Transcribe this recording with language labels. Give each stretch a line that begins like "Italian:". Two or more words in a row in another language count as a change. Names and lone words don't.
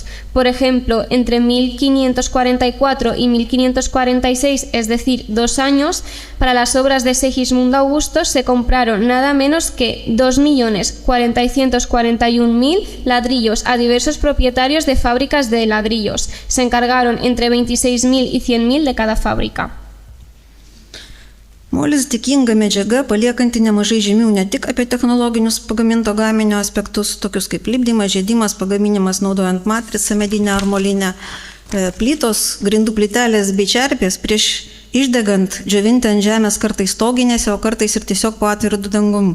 Spanish: Por ejemplo, entre 1544 y 1546, es decir, 2 años, para las obras de Segismundo Augusto se compraron nada menos que 2.441.000 ladrillos a diversos propietarios de fábricas de ladrillos. Se encargaron entre 26.000 y 100.000 de cada fábrica.
Lithuanian: Molis tikinga medžiaga, paliekanti nemažai žymių ne tik apie technologinius pagaminto gaminio aspektus, tokius kaip lipdymas, žiedimas, pagaminimas naudojant matricą medinę ar molinę, plytos, grindų plytelės bei čerpės prieš išdegant džiovinti ant žemės kartais stoginėse, o kartais ir tiesiog po atviru dangum.